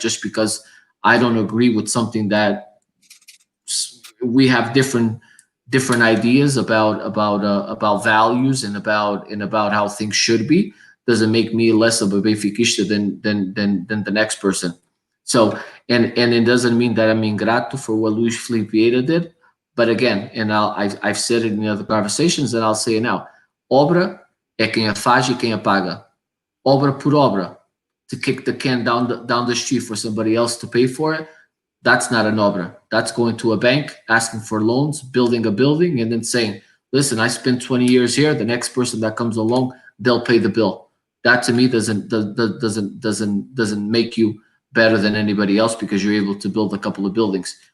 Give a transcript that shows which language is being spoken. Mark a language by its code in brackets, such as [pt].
[en] Just because I don't agree with something that we have different ideas about values and about how things should be, doesn't make me less of a Benfiquista than the next person. So and it doesn't mean that I'm ingrato for what Luís Filipe Vieira did. But again, and I've said it in the other conversations, and I'll say it now. [pt] Obra é quem a faz e quem a paga. Obra por obra. [en] To kick the can down the street for somebody else to pay for it, that's not an obra. That's going to a bank, asking for loans, building a building, and then saying, listen, I spent 20 years here. The next person that comes along, they'll pay the bill. That to me doesn't make you better than anybody else because you're able to build a couple of buildings.